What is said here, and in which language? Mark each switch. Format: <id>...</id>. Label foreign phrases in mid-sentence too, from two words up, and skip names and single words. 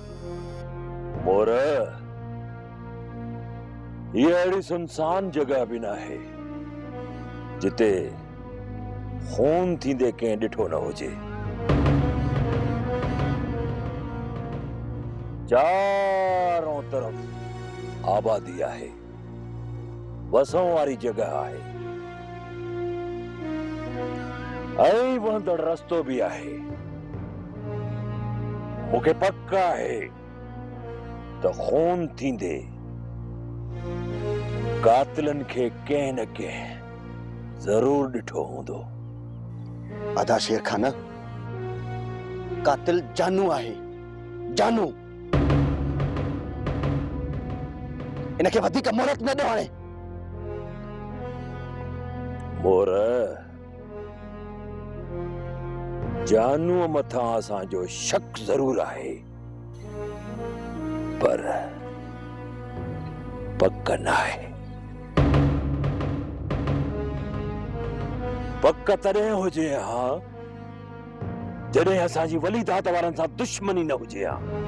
<sd>मोर ये अहिड़ी सुनसान जगह भी ना है जिते खून थींदे कंहिं ॾिठो न हुजे। चारों तरफ आबादी आहे वसण वारी जगह आहे ऐं वहंदड़ रस्तो भी आहे। मूंखे पक आहे त खून थींदे कातिलनि खे कंहिं न कंहिं ज़रूर ॾिठो हूंदो। अदा शेर खाना कातिल जानू आहे जानू। इनखे वधीक मोहलत न ॾियो हाणे। मोर जानू मथां असांजो शक जरूर आहे पर पक न आहे। पक तॾहिं हुजे हा जॾहिं असांजी वली दात वारनि सां दुश्मनी न हुजे हा।</sd>